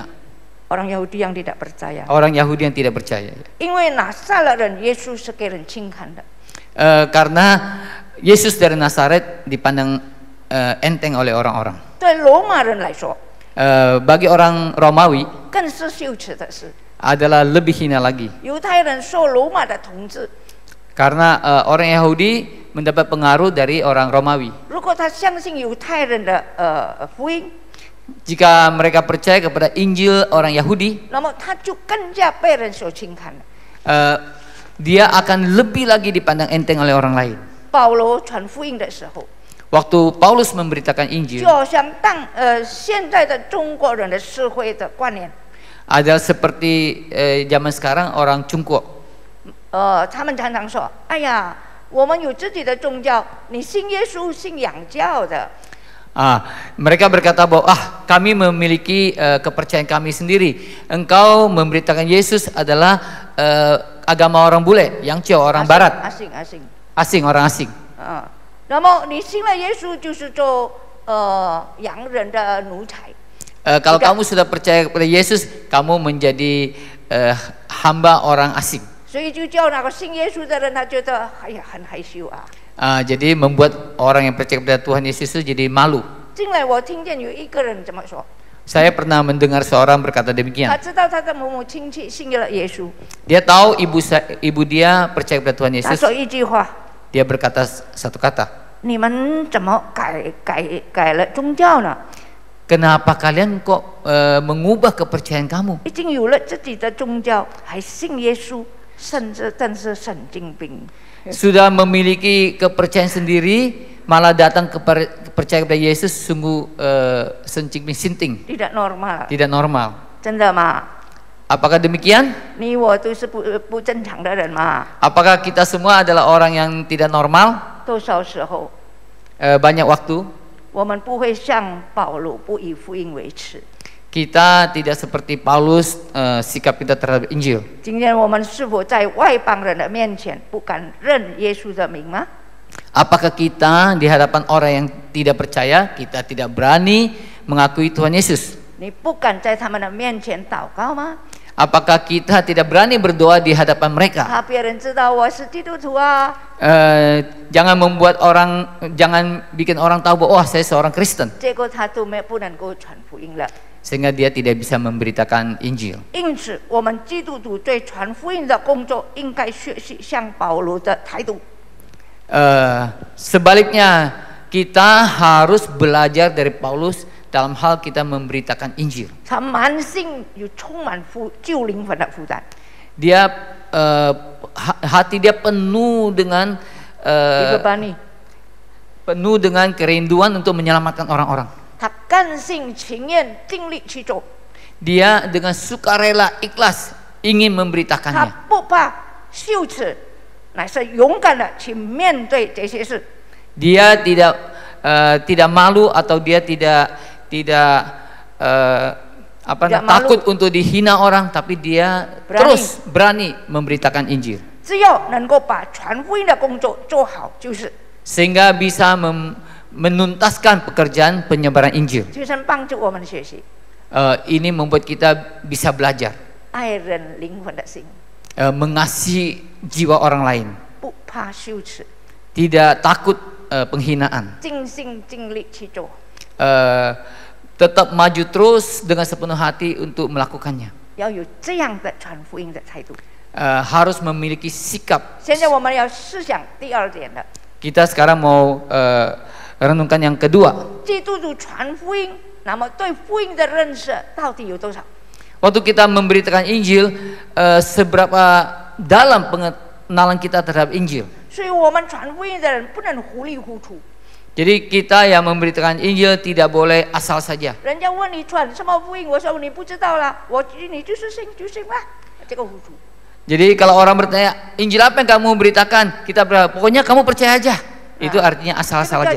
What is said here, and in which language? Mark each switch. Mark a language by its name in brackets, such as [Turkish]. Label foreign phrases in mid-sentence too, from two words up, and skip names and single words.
[Indonesian] orang Yahudi yang tidak percaya， Orang Yahudi yang tidak percaya. [Chinese] 因为拿撒勒人耶稣是给人轻看的， [Indonesian] Karena Yesus dari Nazaret dipandang enteng oleh orang-orang. [Chinese] 对罗马人来说 [Indonesian] Bagi orang Romawi [Chinese] 更是羞耻的事。 [Indonesian] adalah lebih hina lagi. [Chinese] 犹太人受罗马的统治， [Indonesian] Karena orang Yahudi mendapat pengaruh dari orang Romawi. [Chinese] 如果他相信犹太人的福音， [Indonesian] Jika mereka percaya kepada Injil orang Yahudi, [Chinese] 那么他就更加被人所轻看了。 [Indonesian] dia akan lebih lagi dipandang enteng oleh orang lain. [Chinese] 保罗传福音的时候， [Indonesian] Waktu Paulus memberitakan [Chinese] 就 [Indonesian] Injil [Chinese] 好像现在的中国人的社会的观念， [Indonesian] adalah seperti zaman sekarang orang Cungkuo. [Chinese] 他们常常说：“哎呀，我们有自己的宗教，你信耶稣、信洋教的。” [Indonesian] Mereka berkata bahwa kami memiliki kepercayaan kami sendiri. Engkau memberitakan Yesus adalah agama orang bule, yang Cio orang Barat, asing。 orang asing. [Chinese] 那么你信了耶稣，就是做洋人的奴才。 [Indonesian] Kalau kamu sudah percaya kepada Yesus, kamu menjadi hamba orang asing. [Chinese] 所以就叫那个信耶稣的人，他觉得哎呀很害羞啊。 [Indonesian] Jadi membuat orang yang percaya kepada Tuhan Yesus itu jadi malu. [Chinese] 近来我听见有一个人这么说， [Indonesian] Saya pernah mendengar seorang berkata [Chinese] 他 [Indonesian] demikian. [Chinese] 知道他的某某亲戚信了耶稣， [Indonesian] Dia tahu ibu dia percaya kepada Tuhan [Chinese] 他 [Indonesian] Yesus. [Chinese] 说一句话： [Indonesian] Dia berkata satu kata. [Chinese] 你们怎么改了宗教呢？ [Indonesian] Kenapa kalian kok mengubah kepercayaan kamu? [Chinese] 已经有了自己的宗教，还信耶稣，甚至真是神经病。 [Indonesian] Sudah memiliki kepercayaan sendiri, malah datang percaya kepada Yesus, sungguh sinting. Tidak normal， Tidak normal. [Chinese] 真的吗？ [Indonesian] Apakah demikian? [Chinese] 你我都是不正常的人嘛。 [Indonesian] Apakah kita semua adalah orang yang tidak normal? [Chinese] 多少时候 [Indonesian] banyak waktu [Chinese] 我们不会像保罗不以福音为耻。 [Indonesian] kita tidak seperti Paulus sikap kita terhadap Injil. [Chinese] 今天我们是否在外邦人的面前不敢认耶稣的名吗？ [Indonesian] Apakah kita di hadapan orang yang tidak percaya, kita tidak berani mengakui Tuhan Yesus? [Chinese] 你不敢在他们的面前祷告吗？ [Indonesian] Apakah kita tidak berani berdoa di hadapan mereka? [Chinese] 怕别人知道我是基督徒啊？ [Indonesian] Jangan bikin orang tahu bahwa saya seorang Kristen, [Chinese] 结果他都不能够传福音了。 [Indonesian] sehingga dia tidak bisa memberitakan Injil. [Chinese] 因此，我们基督徒对传福音的工作应该学习像保罗的态度。 [Indonesian] Sebaliknya, kita harus belajar dari Paulus dalam hal kita memberitakan Injil. [Chinese] 他满心有充满救灵魂的负担， [Indonesian] Dia hati dia penuh dengan dibebani。 penuh dengan kerinduan untuk menyelamatkan orang-orang. [Chinese] 他甘心情愿尽力去做， [Indonesian] Dia dengan sukarela ikhlas ingin [Chinese] 他 [Indonesian] memberitakannya. [Chinese] 不怕羞耻，乃是勇敢的去面对这些事。 [Indonesian] Dia tidak malu atau dia tidak takut untuk dihina orang, tapi dia terus berani memberitakan Injil. [Chinese] 只要能够把传福音的工作做好，就是。 [Indonesian] Sehingga bisa menuntaskan pekerjaan penyebaran Injil. [Chinese] 求神帮助我们学习 [Indonesian] Ini membuat kita bisa belajar [Chinese] 爱人灵魂的心， [Indonesian] mengasihi jiwa orang lain, [Chinese] 不怕羞耻， [Indonesian] tidak takut penghinaan, [Chinese] 尽心尽力去做。 [Indonesian] tetap maju terus dengan sepenuh hati untuk melakukannya. [Chinese] 要有这样的传福音的态度。 [Indonesian] Harus memiliki sikap. [Chinese] 现在我们要思想第二点了。 [Indonesian] Kita sekarang mau renungkan yang kedua. [Chinese] 基督徒传福音，那么对福音的认识到底有多少？ [Indonesian] Waktu kita memberitakan Injil, seberapa dalam pengenalan kita terhadap Injil. [Chinese] 所以我们传福音的人不能糊里糊涂。 [Indonesian] Jadi kita yang memberitakan Injil tidak boleh asal saja. [Chinese] 人家问你传什么福音，我说你不知道啦，你就是信就行了，这个糊涂。 [Indonesian] Jadi kalau orang bertanya, Injil apa yang kamu beritakan? Kita berkata, pokoknya kamu percaya aja. Itu artinya asal-asal aja.